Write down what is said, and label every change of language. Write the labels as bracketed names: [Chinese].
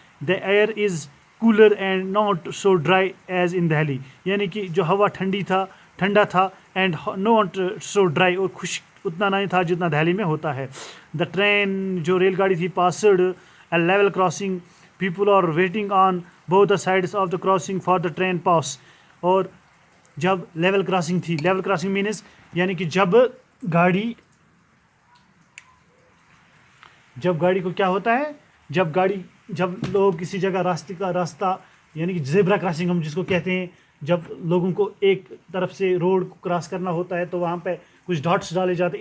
[English] the air is cooler and not so dry as in Delhi, [Urdu] یعنی کہ جو ہوا ٹھنڈا تھا. [English] and not so dry, [Urdu] اور خشک اتنا نہیں تھا جتنا دہلی میں ہوتا ہے. [English] the train, [Urdu] جو ریل گاڑی تھی, [English] Passed a level crossing. People are waiting on both the sides of the crossing for the train pass. [Urdu] اور جب لیول کراسنگ تھی, لیول کراسنگ مینز یعنی کہ جب گاڑی کو کیا ہوتا ہے, جب لوگ کسی جگہ راستہ یعنی کہ زیبرا کراسنگ ہم جس کو کہتے ہیں, جب لوگوں کو ایک طرف سے روڈ کو کراس کرنا ہوتا ہے تو وہاں پہ کچھ ڈاٹس ڈالے جاتے ہیں.